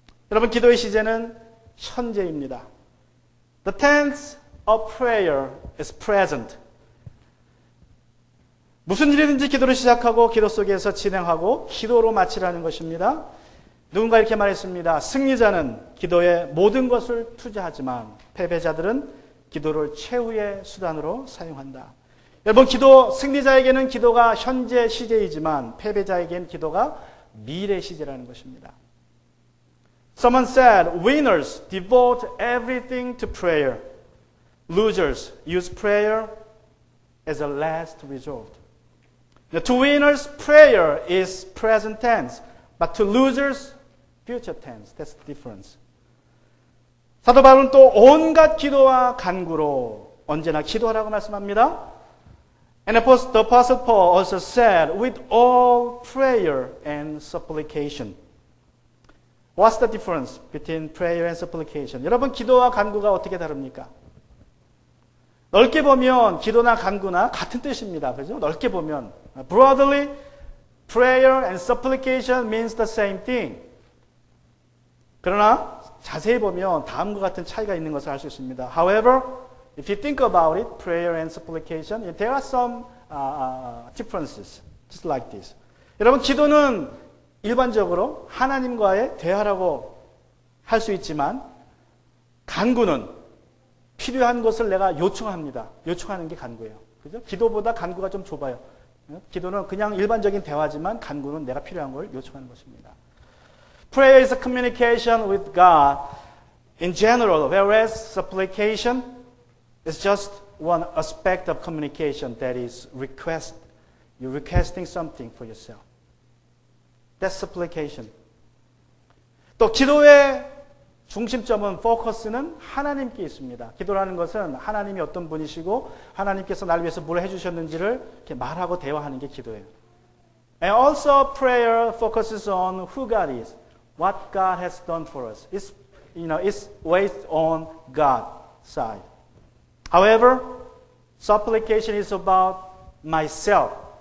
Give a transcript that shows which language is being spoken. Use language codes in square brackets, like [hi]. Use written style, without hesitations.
[ko] 여러분 기도의 시제는 현재입니다. [en] The tense of prayer is present. [ko] 무슨 일이든지 기도를 시작하고 기도 속에서 진행하고 기도로 마치라는 것입니다. 누군가 이렇게 말했습니다. 승리자는 기도에 모든 것을 투자하지만 패배자들은 기도를 최후의 수단으로 사용한다. 여러분 승리자에게는 기도가 현재 시제이지만 패배자에게는 기도가 미래 시제라는 것입니다. [en] Someone said, winners devote everything to prayer. Losers use prayer as a last resort. To winners, prayer is present tense, but to losers, future tense. That's the difference. [ko] 사도 바울은 또 온갖 기도와 간구로 언제나 기도하라고 말씀합니다. [en] And the Apostle Paul also said, with all prayer and supplication. What's the difference between prayer and supplication? [ko] 여러분 기도와 간구가 어떻게 다릅니까? 넓게 보면 기도나 간구나 같은 뜻입니다. 그죠? 넓게 보면 [en] broadly, prayer and supplication means the same thing. [ko] 그러나 자세히 보면 다음과 같은 차이가 있는 것을 알 수 있습니다. [en] However, if you think about it, prayer and supplication, there are some differences, just like this. [ko] 여러분 기도는 일반적으로 하나님과의 대화라고 할 수 있지만 간구는 필요한 것을 내가 요청합니다. 요청하는 게 간구예요. 그죠? 기도보다 간구가 좀 좁아요. 기도는 그냥 일반적인 대화지만 간구는 내가 필요한 걸 요청하는 것입니다. [en] Prayer is a communication with God in general, whereas supplication is just one aspect of communication that is you're requesting something for yourself. That's supplication. [ko] 또 기도의 중심점은 포커스는 하나님께 있습니다. 기도라는 것은 하나님이 어떤 분이시고 하나님께서 나를 위해서 뭘 해주셨는지를 이렇게 말하고 대화하는 게 기도예요. [en] And also prayer focuses on who God is, what God has done for us. It's based on God's side. However, supplication is about myself.